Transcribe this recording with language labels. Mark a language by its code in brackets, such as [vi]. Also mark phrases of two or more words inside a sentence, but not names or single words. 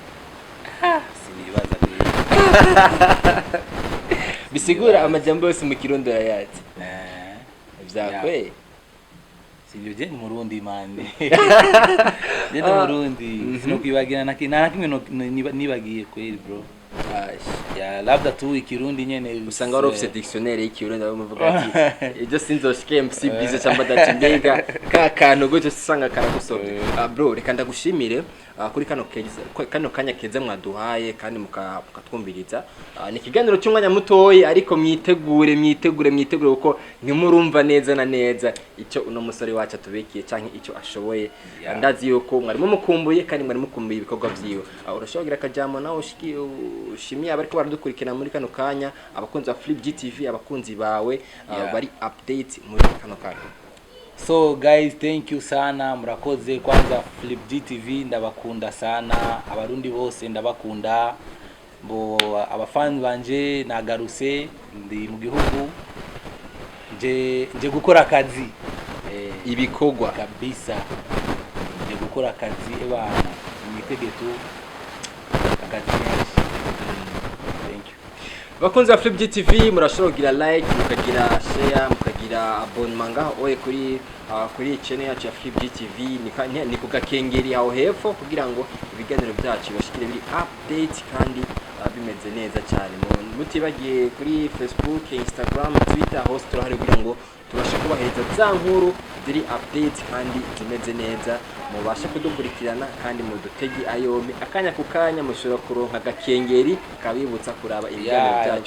[rn] Sinibaza bisigura amajambo yose mu Kirundi yayazi. Vyakwe sivyo je ni Murundi mande. Je ni Murundi sinokwibagira na kimwe nibagiye kweli bro. Labda tu ikirundi nyene usanga wari ufite dictionnaire y'ikirundi bamuvuga ati ibyo sinzoshike MC bize cyangwa ndacindega ka kantu gutyo usanga karagusobye. Bro reka ndagushimire kuri kano kanya keza mwaduhaye kandi mukatwumviriza. Ni kiganiro cy'umwanya mutoyi ariko mwitegure uko ntimurumva neza na neza icyo uno musore wacu atubekiye canke icyo ashoboye. Ndazi yuko mwari mukumbuye kandi mwari mukumbuye ibikorwa byiwe. Urashobogira akajamo nawe ushimiye abariko baradukurikirana muri kano kanya, abakunzi ba Flip TV, abakunzi bawe bari update muri kano kanya. [en] So guys, thank you sana, murakoze. [rn] Kwanza Flip TV ndabakunda sana, abarundi bose ndabakunda. Bo abafans banje nagaruse ndi mu gihugu je gukora akazi ibikorwa kabisa. Je gukora akazi ebana mwitegetu akazi. [en] Thank you. [rn] bakunzi ba Flip TV murashobora kugira like mukagira share mukagira abonnement ngaho kuri channel yacu ya Flip TV ni kugakengeri aho hepfo kugira ngo ibiganiro byacu bashikire biri update kandi bimeze neza cyane mutibagiye kuri Facebook Instagram Twitter hose turahari kugira ngo tubashe kubahereza za nkuru ziri update kandi zimeze neza mubashe kudukurikirana kandi mudutegi ayomi akanya kukanya mushobora kuronka gakengeri kabibutsa kuraba ibiganiro byacu